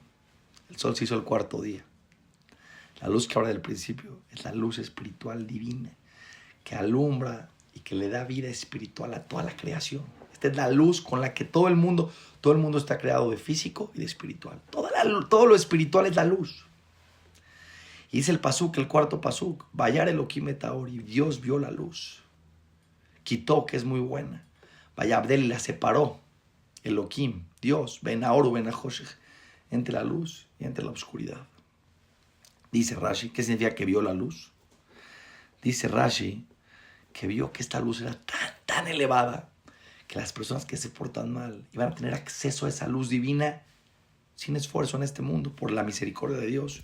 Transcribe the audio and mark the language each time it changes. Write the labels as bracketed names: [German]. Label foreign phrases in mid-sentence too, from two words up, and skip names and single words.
[Spanish] El sol se hizo el cuarto día. La luz que habla del principio es la luz espiritual divina que alumbra y que le da vida espiritual a toda la creación. Esta es la luz con la que todo el mundo está creado, de físico y de espiritual. Todo lo espiritual es la luz. Y dice el pasuk, el cuarto pasuk, [Hebrew] וירא אלוהים את האור, [Spanish] y Dios vio la luz. Quitó, que es muy buena. Vayabdel, y la separó. Elohim, Dios, [Hebrew] בין האור ובין החושך, [Spanish] entre la luz y entre la oscuridad. Dice Rashi, ¿qué significa que vio la luz? Dice Rashi que vio que esta luz era tan elevada que las personas que se portan mal iban a tener acceso a esa luz divina sin esfuerzo en este mundo, por la misericordia de Dios.